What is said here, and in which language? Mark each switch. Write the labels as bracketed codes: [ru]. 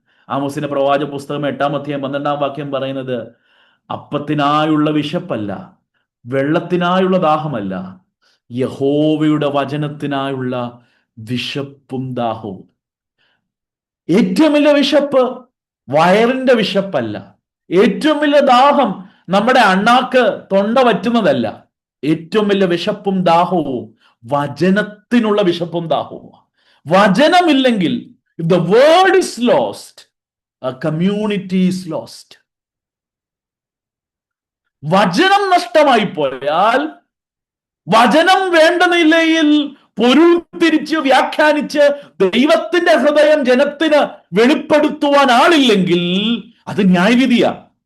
[ml] ആമോസിന്റെ പ്രവാചക പുസ്തകം 8-ാം അധ്യായം 12-ാം വാക്യം പറയുന്നത്, അപ്പത്തിനായുള്ള വിശപ്പല്ല, വെള്ളത്തിനായുള്ള ദാഹമല്ല, യഹോവയുടെ വചനത്തിനായുള്ള വിശപ്പും ദാഹവും. ഏറ്റവും വലിയ വിശപ്പ് വയറിന്റെ വിശപ്പല്ല. ഏറ്റവും വലിയ ദാഹം നമ്മുടെ അണ്ണാക്ക് തൊണ്ട വറ്റുന്നതല്ല. ഏറ്റവും വലിയ വിശപ്പും ദാഹവും വചനത്തിനുള്ള വിശപ്പും ദാഹവും. വചനമില്ലെങ്കിൽ, [en] if the word is lost, a community is lost. [ml] വചനം നഷ്ടമായി പോയാൽ, വചനം വേണ്ട നിലയിൽ പൊരുൾ തിരിച്ച് വ്യാഖ്യാനിച്ച് ദൈവത്തിന്റെ ഹൃദയം ജനത്തിന് വെളിപ്പെടുത്തുവാൻ ആളില്ലെങ്കിൽ അത് ന്യായവിധിയാണ്.